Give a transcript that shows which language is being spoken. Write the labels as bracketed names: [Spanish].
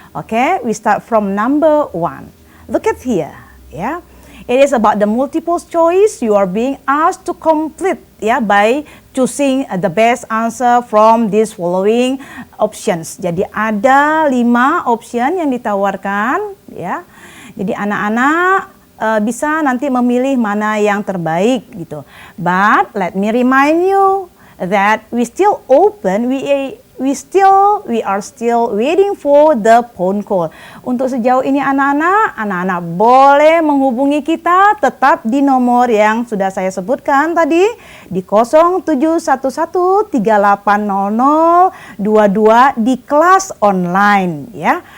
[English] Okay, we start from number 1. Look at here, yeah. It is about the multiple choice. You are being asked to complete, ya, by choosing the best answer from these following options. [Indonesian] Jadi ada 5 option yang ditawarkan, ya. Jadi anak-anak bisa nanti memilih mana yang terbaik gitu. [English] But let me remind you that we still open, we are still waiting for the phone call. [Indonesian] Untuk sejauh ini anak-anak boleh menghubungi kita tetap di nomor yang sudah saya sebutkan tadi di 0711380022 di kelas online, ya.